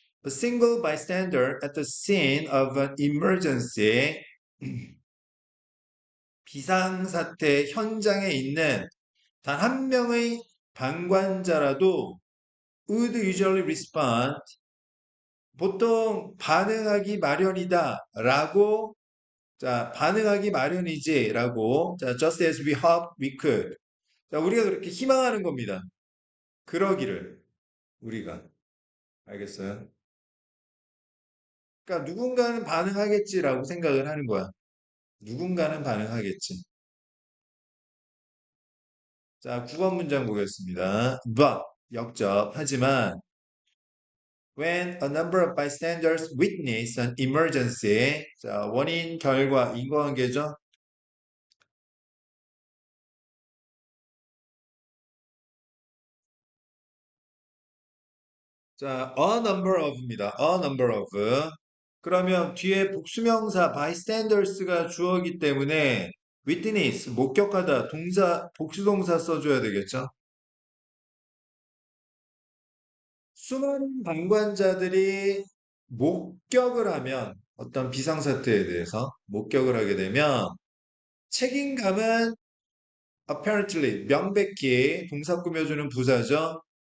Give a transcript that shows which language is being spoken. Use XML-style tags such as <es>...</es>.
<en>A single bystander at the scene of an emergency.</en> <ko>비상사태 현장에 있는 단 한 명의 방관자라도</ko> <en>would usually respond</en> <ko>보통 반응하기 마련이다 라고, 자, 반응하기 마련이지 라고, 자,</ko> <en>just as we hope we could.</en> <ko>자, 우리가 그렇게 희망하는 겁니다. 그러기를, 우리가. 알겠어요? 그러니까 누군가는 반응하겠지라고 생각을 하는 거야. 누군가는 반응하겠지. 자, 9번 문장 보겠습니다.</ko> <en>But,</en> <ko>역접, 하지만,</ko> <en>when a number of bystanders witness an emergency,</en> <ko>자, 원인, 결과, 인과관계죠. 자, a number of입니다.</ko> <en>a number of.</en> <ko>그러면 뒤에 복수명사 bystanders가 주어이기 때문에 witness, 목격하다, 동사, 복수동사 써줘야 되겠죠? 수많은 방관자들이 목격을 하면 어떤 비상사태에 대해서 목격을 하게 되면 책임감은 apparently, 명백히 동사 꾸며주는 부사죠.</ko>